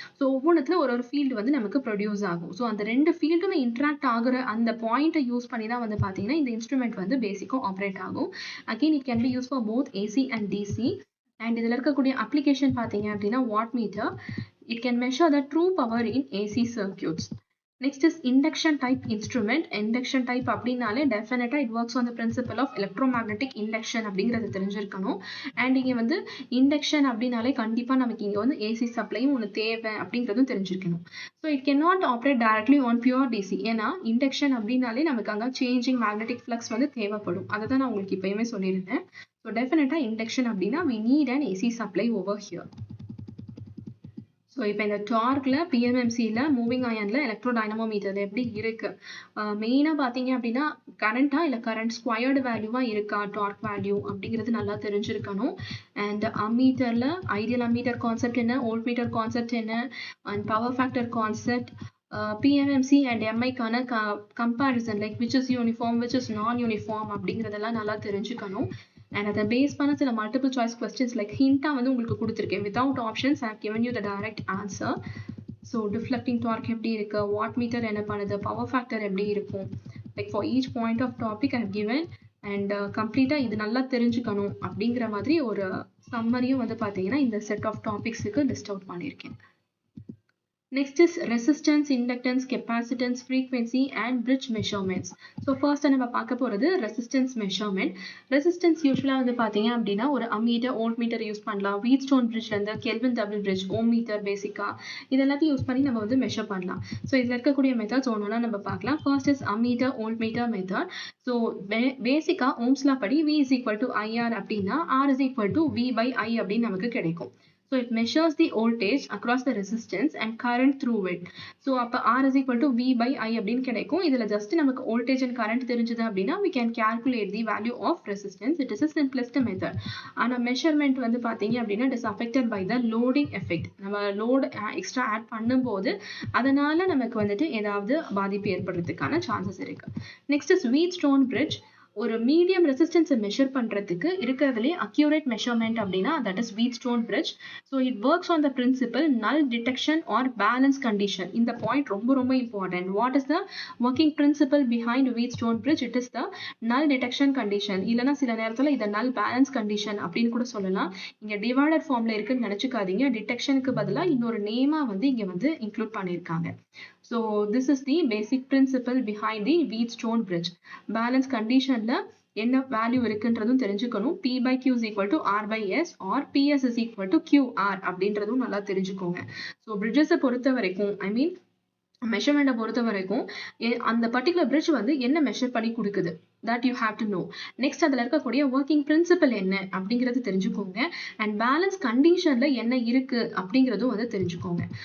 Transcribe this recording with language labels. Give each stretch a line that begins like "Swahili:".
Tamil: So ஒவ்வொன்றுத்துல ஒரு field வந்து நமக்கு ப்ரொடியூஸ் ஆகும். ஸோ அந்த ரெண்டு ஃபீல்டுமே இன்ட்ராக்ட் ஆகிற அந்த பாயிண்ட்டை யூஸ் பண்ணி தான் வந்து பார்த்தீங்கன்னா இந்த இன்ஸ்ட்ருமெண்ட் வந்து பேசிக்காக ஆப்ரேட் ஆகும்.
English: Again it can be use for both AC and DC. And
Tamil: இதில் இருக்கக்கூடிய அப்ளிகேஷன் பார்த்தீங்க அப்படின்னா
English: Watt meter. It can measure the true power in AC circuits. Next is induction type instrument. Induction type அப்படினாலே definitely it works on the principle of electromagnetic induction
Tamil: அப்படிங்கிறது தெரிஞ்சிருக்கணும். And இங்க வந்து induction அப்படினாலே கண்டிப்பா நமக்கு இங்க வந்து AC சப்ளையும் ஒன்று தேவை அப்படிங்கிறதும் தெரிஞ்சிருக்கணும்.
English: So it cannot operate directly on pure DC.
Tamil: ஏன்னா induction அப்படினாலே நமக்கு அங்க changing magnetic flux வந்து தேவைப்படும். அதை தான் நான் உங்களுக்கு இப்பயுமே சொல்லியிருந்தேன்.
English: So definitely induction அப்படினா we need an AC supply over here.
Tamil: So இப்போ இந்த டார்க்கில் பிஎம்எம்சியில் மூவிங் அயனில் எலக்ட்ரோடைனமோமீட்டர் எப்படி இருக்குது மெயினாக பார்த்தீங்க அப்படின்னா கரண்ட்டாக இல்லை கரண்ட் ஸ்கொயர்டு வேல்யூவாக இருக்கா டார்க் வேல்யூ அப்படிங்கிறது நல்லா தெரிஞ்சிருக்கணும். அண்ட் அம்மீட்டரில் ஐடியல் அம்மீட்டர் கான்செப்ட் என்ன, வோல்ட் மீட்டர் கான்செப்ட் என்ன, and power factor concept, பிஎம்எம்சி and எம்ஐக்கான comparison
English: like which is uniform which is non uniform
Tamil: அப்படிங்கிறதெல்லாம் நல்லா தெரிஞ்சுக்கணும். And அதை பேஸ் பண்ண சில மல்டிபிள் சாய்ஸ் கொஸ்டின்ஸ் லைக் ஹிண்டாக வந்து உங்களுக்கு கொடுத்துருக்கேன்.
English: Without options I have given you the direct answer.
Tamil: So deflecting dark எப்படி இருக்கு, வாட் மீட்டர் என்ன பண்ணுது, பவர் ஃபேக்டர் எப்படி இருக்கும்,
English: Like for each point of topic I have given.
Tamil: And கம்ப்ளீட்டாக இது நல்லா தெரிஞ்சுக்கணும் அப்படிங்கிற மாதிரி ஒரு சம்மரியும் வந்து பார்த்தீங்கன்னா இந்த செட் ஆஃப் டாபிக்ஸுக்கு லிஸ்ட் அவுட் பண்ணியிருக்கேன்.
English: Next is resistance, inductance, capacitance, frequency and bridge measurements. So first
Tamil: நம்ம பார்க்க போறது
English: resistance measurement.
Tamil: Resistance usually வந்து பாத்தீங்க அப்படின்னா ஒரு ammeter, voltmeter யூஸ் பண்ணலாம். Wheatstone bridgeல இருந்து Kelvin double bridge, ohm meter பேசிக்கா இதெல்லாத்தையும் யூஸ் பண்ணி நம்ம வந்து மெஷர் பண்ணலாம். ஸோ இதுல இருக்கக்கூடிய மெத்தட்ஸ் ஒன்னொன்னா நம்ம பார்க்கலாம்.
English: First is ammeter, voltmeter method.
Tamil: So பேசிக்கா ஓம்ஸ்லா படி V is equal to IR அப்படின்னா R is equal to V by I அப்படின்னு நமக்கு கிடைக்கும்.
English: So it measures the voltage across the resistance and current through it. So அப்ப R is equal to V by I
Tamil: அப்படின்னு கிடைக்கும். இதுல just நமக்கு voltage and current தெரிஞ்சது அப்படின்னா
English: we can calculate the value of resistance. It is a simplest method.
Tamil: ஆனா measurement வந்து பாத்தீங்க அப்படின்னா
English: it is affected by the loading effect.
Tamil: நம்ம load extra add பண்ணும்போது அதனால நமக்கு வந்துட்டு ஏதாவது பாதிப்பு ஏற்படுறதுக்கான chances இருக்கு.
English: Next is Wheatstone bridge.
Tamil: ஒரு மீடியம் ரெசிஸ்டன்ஸை மெஷர் பண்ணுறதுக்கு இருக்கிறதுலே அக்யூரேட் மெஷர்மெண்ட் அப்படின்னா
English: that is
Tamil: Wheatstone bridge.
English: So it works on the principle null detection or balance condition.
Tamil: இந்த பாயிண்ட் ரொம்ப ரொம்ப important.
English: What is the working principle behind Wheatstone bridge? It is the null detection condition,
Tamil: இல்லைனா சில நேரத்தில் இதை நல் பேலன்ஸ் கண்டிஷன் அப்படின்னு கூட சொல்லலாம். இங்கே டிவைடட் ஃபார்ம்ல இருக்குன்னு நினச்சிக்காதீங்க. டிடெக்ஷனுக்கு பதிலாக இன்னொரு நேமாக வந்து இங்கே வந்து இன்க்ளூட் பண்ணியிருக்காங்க.
English: So this is the basic principle behind the Wheatstone bridge.
Tamil: Balance condition ல என்ன வேல்யூ இருக்குன்றதும் தெரிஞ்சுக்கணும்.
English: P by Q is equal to R by S or PS is equal to QR
Tamil: அப்படின்றதும் நல்லா தெரிஞ்சுக்கோங்க. ஸோ பிரிட்ஜஸை பொறுத்த வரைக்கும் மெஷர்மெண்ட்டை பொறுத்த வரைக்கும் அந்த பர்டிகுலர் பிரிட்ஜ் வந்து என்ன மெஷர் பண்ணி கொடுக்குது
English: that you have to know.
Tamil: Next அதில் இருக்கக்கூடிய ஒர்க்கிங் பிரின்சிபல் என்ன அப்படிங்கிறது தெரிஞ்சுக்கோங்க. அண்ட் பேலன்ஸ் கண்டிஷன்ல என்ன இருக்கு அப்படிங்கிறதும் வந்து தெரிஞ்சுக்கோங்க.